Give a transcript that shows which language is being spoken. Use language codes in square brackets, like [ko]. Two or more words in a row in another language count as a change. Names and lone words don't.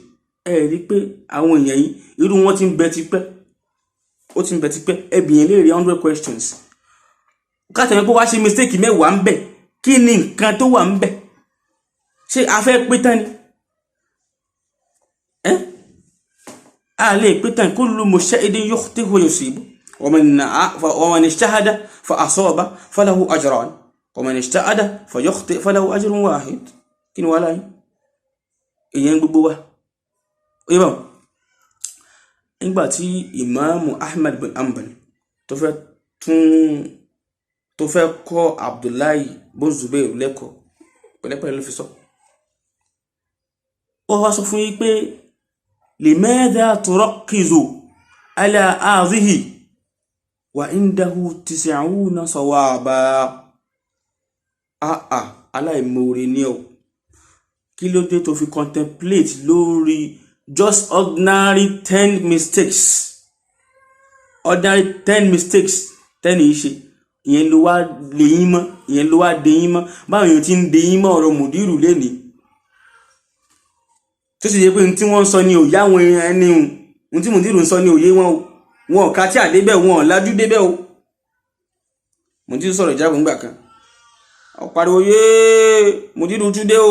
[yo] Rí pé àwọn èèyàn yìí irú wọn ti ń bẹ tipẹ́, ó ti ń bẹ tipẹ́. Ẹbí yẹn lè rí 100 questions. Kátàmí pé wá ṣe mistake 10 ń bẹ, kí ni nǹkan tó wà ń bẹ? Ṣé a fẹ́ pé tán ni? A lè pé tán. [ar] كل مشاهد يخطئ و يصيب و من اجتهد فأصاب فله أجران و من اجتهد فيخطئ فله أجر واحد. [yo] Kí ni wàhálà yìí? Ìyẹn gbogbo wa. Ìbọn nígbà tí Imam Ahmad bin Hanbal tó fẹ́ kọ́ Abdullahi bin Zubayr lẹ́kọ̀ọ́ pẹ̀lẹ́pẹ̀lẹ́ ló fi sọ. Ó wá sọ fún yí pé [ar] لماذا تركز على هذه و عنده 90 صوابا. [yo] Aláìmoore ni ọ́, kí ló dé tó fi contemplate lórí [en] just ordinary 10 mistakes, ordinary 10 mistakes [yo] 10 yìí ṣe, ìyẹn ló wá lè yín mọ́, ìyẹn ló wá dé yín mọ́. Báwọn èèyàn ti ń dé yín mọ́ ọ̀rọ̀ mùdírù lénìí tó sì yẹ pé tí wọ́n ń sọ ní òye àwọn ẹni ohun tí mùdírù ń sọ ní òye wọn ò ká tí àdébẹ̀ wọn ò lájú débẹ̀ o. Mùdírù sọ̀rọ̀ ìjábọ̀ ńgbà kan, ó pariwo yé mùdírù túndé o.